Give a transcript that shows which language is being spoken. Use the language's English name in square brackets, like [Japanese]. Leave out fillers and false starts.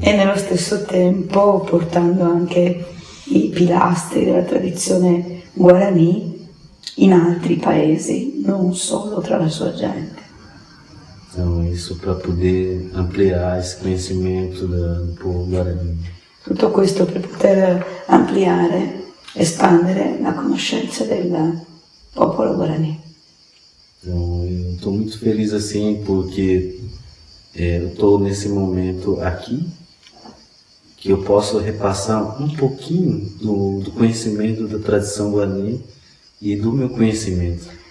[Italian] E nello stesso tempo portando anche i pilastri della tradizione guarani in altri paesi, non solo tra la sua gente. [Portuguese] Então isso para poder ampliar esse conhecimento do povo guarani. [Italian] Tutto questo per poter ampliare, espandere la conoscenza del popolo guarani. [Portuguese] Então eu estou muito feliz assim porque eu estou nesse momento aqui que eu posso repassar um pouquinho do conhecimento da tradição guarani e do meu conhecimento.